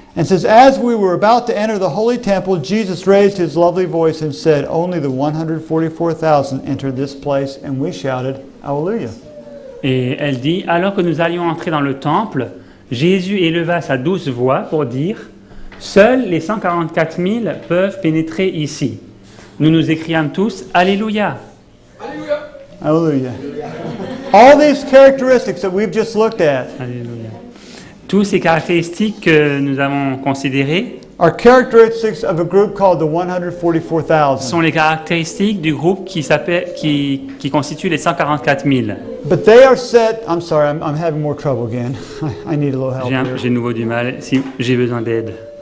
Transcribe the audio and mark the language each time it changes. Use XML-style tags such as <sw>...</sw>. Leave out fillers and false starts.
<en>And it says, as we were about to enter the holy temple, Jesus raised his lovely voice and said, only the 144,000 entered this place, and we shouted, Hallelujah.</en> <fr>Et elle dit, alors que nous allions entrer dans le temple, Jésus éleva sa douce voix pour dire, seuls les 144 000 peuvent pénétrer ici. Nous nous écriâmes tous, Alléluia.</fr> <en>Hallelujah. All these characteristics that we've just looked at</en> <fr>Alléluia. Tous ces caractéristiques que nous avons considérées</fr> <en>are characteristics of a group called the 144,000.</en> <fr>sont les caractéristiques du groupe qui constitue les 144 000.</fr> <en>But they are set, I'm sorry, I'm having more trouble again. I need a little help here.</en> <fr>J'ai de nouveau du mal, si j'ai besoin d'aide.</fr>